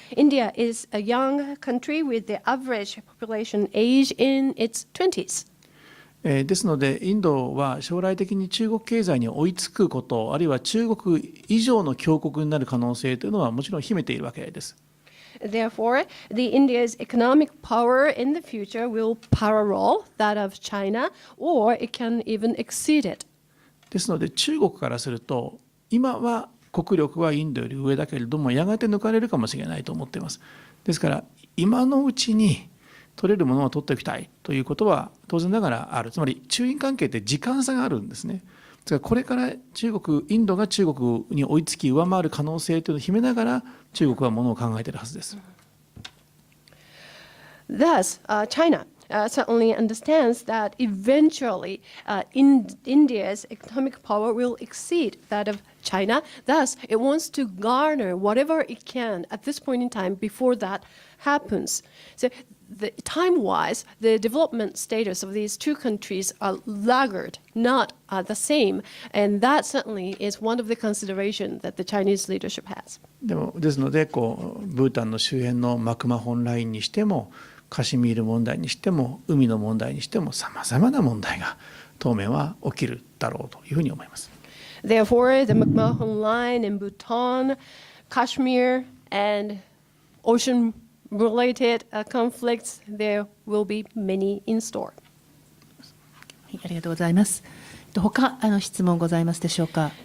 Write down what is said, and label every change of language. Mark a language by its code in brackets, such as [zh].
[en] India is a young country with the average population age in its 20s. [ja] ですので、インドは将来的に中国経済に追いつくこと、あるいは中国以上の強国になる可能性というのはもちろん秘めているわけです。 [en] Therefore, the India's economic power in the future will parallel that of China, or it can even exceed it. [ja] ですので、中国からすると、今は国力はインドより上だけれども、やがて抜かれるかもしれないと思っています。ですから、今のうちに取れるものは取っておきたいということは当然ながらある。つまり中印関係って時間差があるんですね。ですからこれからインドが中国に追いつき上回る可能性というのを秘めながら中国はものを考えているはずです。 [en] Thus, China certainly understands that eventually India's economic power will exceed that of China. Thus, it wants to garner whatever it can at this point in time before that happens. So, time-wise, the development status of these two countries are laggard, not the same, and that certainly is one of the considerations that the Chinese leadership has. [ja] ですのでブータンの周辺のマクマホンラインにしてもカシミール問題にしても海の問題にしてもさまざまな問題が当面は起きるだろうというふうに思います。 [en] Therefore, the McMahon line in Bhutan, Kashmir, and ocean-related conflicts, there will be many in store. [ja] ありがとうございます。他質問ございますでしょうか。